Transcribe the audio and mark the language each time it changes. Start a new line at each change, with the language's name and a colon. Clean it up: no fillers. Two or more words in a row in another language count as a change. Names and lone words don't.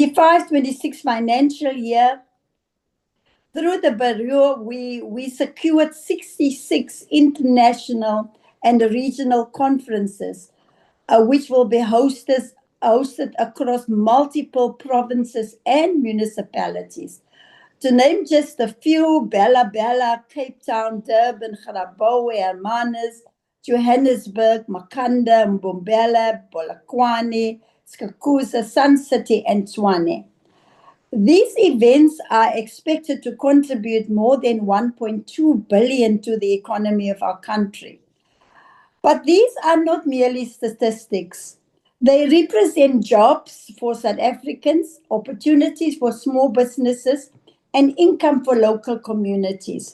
English: In 25-26 financial year, Through the Bureau, we secured 66 international and regional conferences, which will be hosted across multiple provinces and municipalities. To name just a few, Bella Bella, Cape Town, Durban, Garabowe, Hermanus, Johannesburg, Makanda, Mbombela, Polokwane, Skakusa, Sun City, and Tshwane. These events are expected to contribute more than 1.2 billion to the economy of our country. But these are not merely statistics. They represent jobs for South Africans, opportunities for small businesses, and income for local communities.